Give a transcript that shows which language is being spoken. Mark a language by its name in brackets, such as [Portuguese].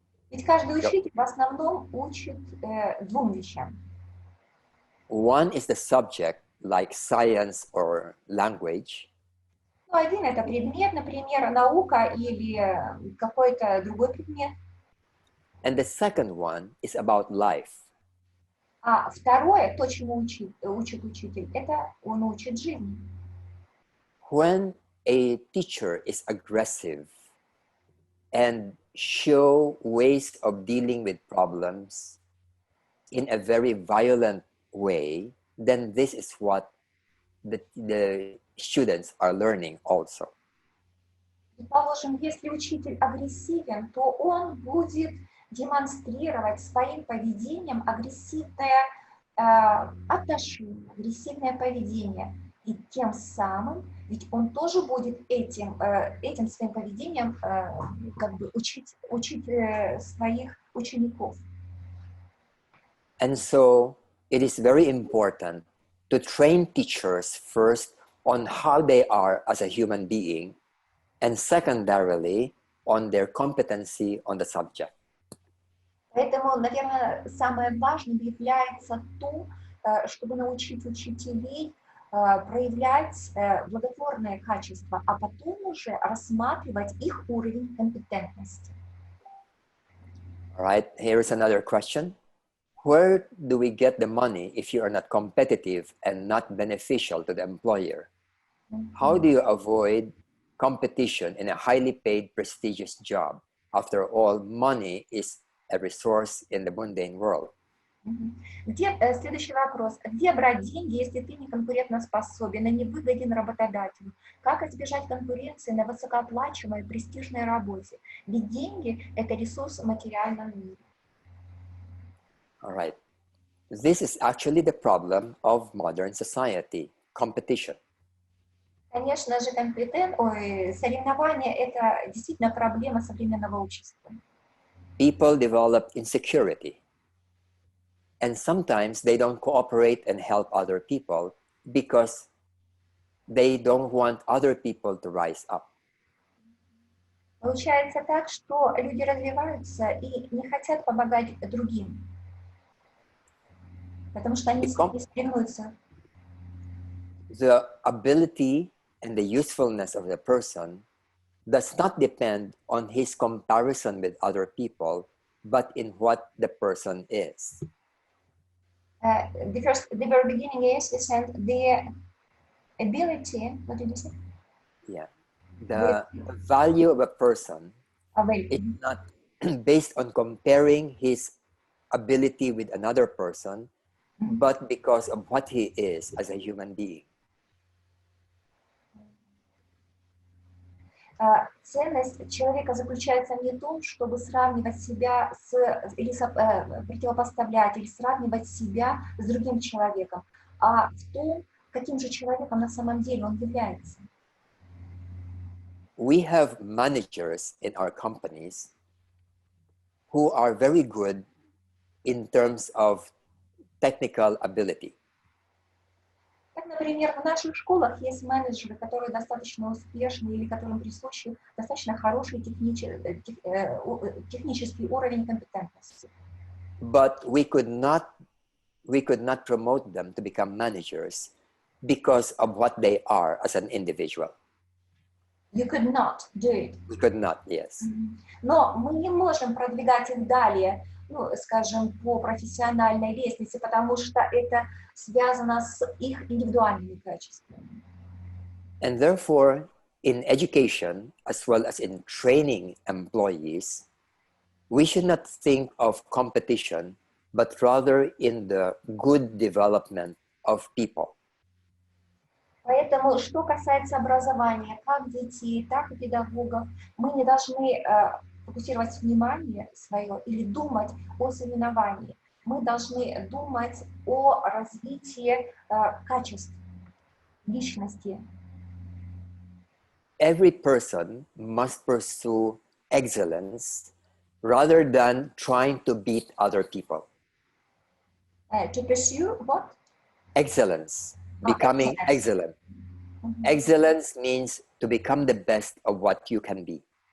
[Russian] Ведь каждый учитель в основном учит двум вещам. [English] One is the subject, like science or language. [Russian] Ну, один это предмет, например, наука или какой-то другой предмет. [English] And the second one is about life. [Russian] А второе, то, чему учит учитель, это он учит жизни. [English] When a teacher is aggressive and show ways of dealing with problems in a very violent way, then this is what the students are learning also. [Russian] Положим, если учитель агрессивен, то он будет демонстрировать своим поведением агрессивное отношение, агрессивное поведение. И тем самым, ведь он тоже будет этим своим поведением как бы учить своих учеников. [English] And so it is very important to train teachers first on how they are as a human being, and secondarily on their competency on the subject. [Russian] Поэтому, наверное, самое важное является то, чтобы научить учителей проявлять благотворные качества, а потом уже рассматривать их уровень компетентности. [English] All right, here is another question. Where do we get the money if you are not competitive and not beneficial to the employer? How do you avoid competition in a highly paid, prestigious job? After all, money is a resource in the mundane world. [Russian] Следующий вопрос. Где брать деньги, если ты не конкурентоспособен и не выгоден работодателю? Как избежать конкуренции на высокооплачиваемой престижной работе? Ведь деньги – это ресурс в материальном мире. [English] All right. This is actually the problem of modern society, competition. [Russian] Конечно же, соревнования – это действительно проблема современного общества. [English] People develop insecurity. And sometimes they don't cooperate and help other people because they don't want other people to rise up. [Russian] Получается так, что люди развиваются и не хотят помогать другим, потому что они не соревнуются. [English] The ability and the usefulness of the person does not depend on his comparison with other people, but in what the person is. The very beginning is the ability, what did you say? Yeah. The value of a person is not based on comparing his ability with another person, but because of what he is as a human being. [Russian] Ценность человека заключается не в том, чтобы сравнивать себя или противопоставлять, или сравнивать себя с другим человеком, а в том, каким же человеком на самом деле он является. [English] We have managers in our companies who are very good in terms of technical ability. [Russian] Так, например, в наших школах есть менеджеры, которые достаточно успешны или которым присущи достаточно хороший технический уровень компетентности. [English] But we could not promote them to become managers because of what they are as an individual. You could not do it. We could not, yes. [Russian] Но мы не можем продвигать их далее, скажем, по профессиональной лестнице, потому что это связано с их индивидуальными качествами. [English] And therefore, in education, as well as in training employees, we should not think of competition, but rather in the good development of people. [Russian] Поэтому, что касается образования, как детей, так и педагогов, мы не должны фокусировать внимание свое или думать о соревновании. Мы должны думать о развитии качеств личности. [English] Every person must pursue excellence rather than trying to beat other people. To pursue what? Excellence, becoming excellent. Excellence means to become the best of what you can be.